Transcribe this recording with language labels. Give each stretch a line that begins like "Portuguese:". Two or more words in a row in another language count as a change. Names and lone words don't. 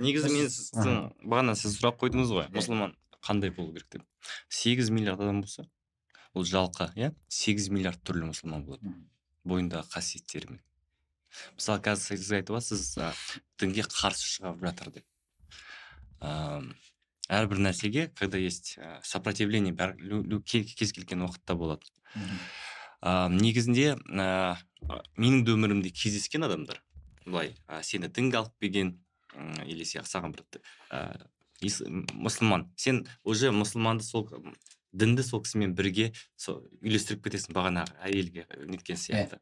Kazakh: Негізі мен сіздің бағана сіз сұрақ қойдыңыз ғой, мұсылман қандай болу керек деп. 8 миллиард адам болса, ол жалқы, 8 миллиард түрлі мұсылман болады. Бойындағы қасиеттерімен. Мысалы қазір сіз айтып отырсыз, дінге қарсы шығып жатыр деп. Әрбір нәрсеге,
Russian: когда есть сопротивление,
Kazakh: кез келген уақытта болады. Негізінде менің де өмірімде кездескен адамдар былай сені дінге алып келген или саған бір мұсылман, сен уже мұсылманды сол дінді сол кісімен бірге үйлестіріп кетесің, бағанағы әйелге неткен сияқты.